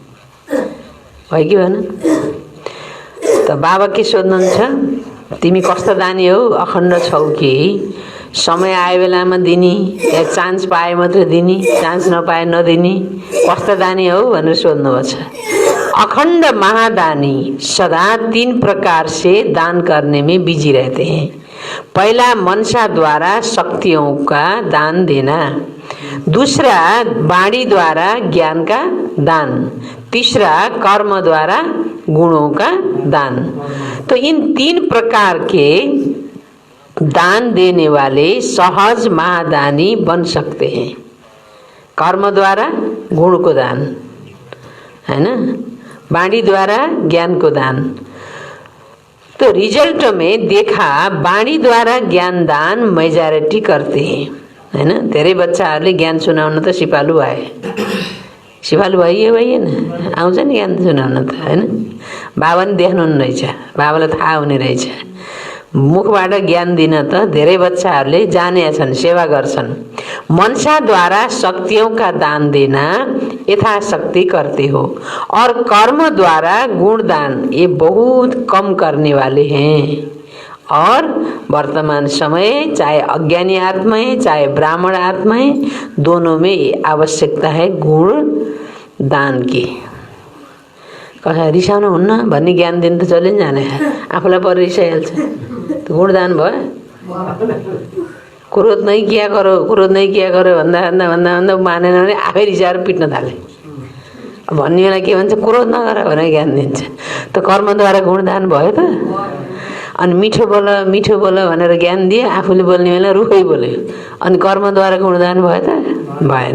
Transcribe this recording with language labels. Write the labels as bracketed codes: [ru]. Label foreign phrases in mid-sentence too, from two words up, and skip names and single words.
[ne] भयो कि भएन? त बाबा के सोध्नुहुन्छ? तिमी कस्तो दानी हौ? अखण्ड छौ कि समय आए बेलामा दिने, या चान्स पाए मात्र दिने, चान्स नपाए नदिने, कस्तो दानी हो भनेर सोध्नुभएको छ। [hi] अखंड महादानी सदा 3 प्रकार से दान करने में बिजी रहते हैं। पहला मनसा द्वारा शक्तियों का दान देना, दूसरा वाणी द्वारा ज्ञान का दान, तीसरा कर्म द्वारा गुणों का दान। तो इन 3 प्रकार के दान देने वाले सहज महादानी बन सकते हैं। [ne] कर्म द्वारा गुण को दान, [hi] है ना, [ne] वाणी द्वारा ज्ञान को दान। [hi] तो रिजल्ट में देखा वाणी द्वारा ज्ञान दान मेजोरिटी करते हैं, है ना। [ne] धेरै बच्चाहरूले ज्ञान सुनाउन त सिपालु भए, सिपालु भइएन, आउँछ नि ज्ञान सुनाउन त, हैन। बाबा नि देख्नुहुन्न रहेछ, बाबालाई थाहा हुने रहेछ। मुखबाट ज्ञान दिन त धेरै बच्चाहरूले जानेछन्, सेवा गर्छन्। [hi] मनसा द्वारा शक्तियों का दान देना यथाशक्ति करते हो, और कर्म द्वारा गुण दान ये बहुत कम करने वाले हैं। और वर्तमान समय चाहे अज्ञानी आत्माएं चाहे ब्राह्मण आत्माएं, दोनों में आवश्यकता है गुण दान की। [ne] कहाँ रिसाउनु हुन्न भन्ने ज्ञान दिन त चलि जाने, आफूलाई पर रिसाइहाल्छ। त्यो गुणदान भयो। [hi] क्रोध नै किया करो, क्रोध नै किया करो [ne] भन्दा भन्दा भन्दा भन्दा मानेन भने आफै रिसाएर पिट्न थाले। भन्ने बेला के भन्छ, क्रोध नगर भनेर ज्ञान दिन्छ। त कर्मद्वारा गुणदान भयो त। अनि मिठो बोल भनेर ज्ञान दिए, आफूले बोल्ने बेला रुखै बोल्यो, अनि कर्मद्वारा गुणदान भयो त भएन।